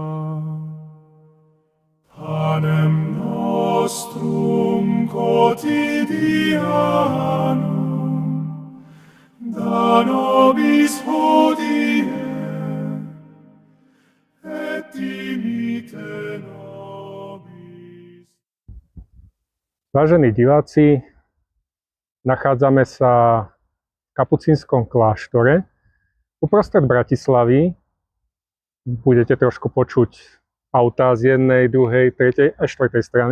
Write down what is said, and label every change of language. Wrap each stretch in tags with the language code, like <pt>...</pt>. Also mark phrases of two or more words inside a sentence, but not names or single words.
<la>Panem nostrum quotidianum da nobis hodie, et dimitte nobis.</la> <sk>Vážení diváci, nachádzame sa v kapucínskom kláštore uprostred Bratislavy. Budete trošku počuť autá z jednej, druhej, tretej a štvrtej strany.</sk>